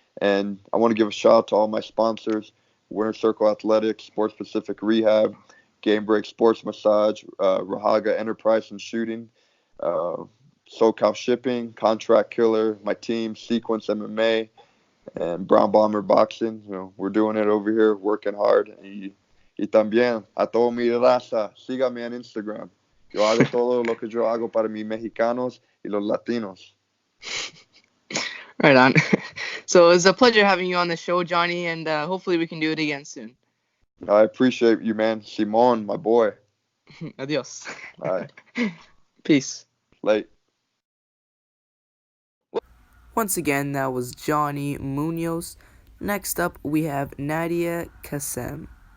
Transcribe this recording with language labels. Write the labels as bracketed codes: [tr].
[en] And I want to give a shout out to all my sponsors: Winter Circle Athletics, Sports Pacific Rehab, Game Break Sports Massage, Rahaga Enterprise and Shooting, SoCal Shipping, Contract Killer, my team, Sequence MMA, and Brown Bomber Boxing. We're doing it over here, working hard. [es] Y también a todo mi raza, sígame en Instagram. Yo hago todo lo que yo hago para mis mexicanos y los latinos. [en] Right on. So it was a pleasure having you on the show, Johnny, and hopefully we can do it again soon. I appreciate you, man. Simon, my boy. Adios. All right. Peace. Late. Once again, that was Johnny Muñoz. Next up, we have Nadia Kassem.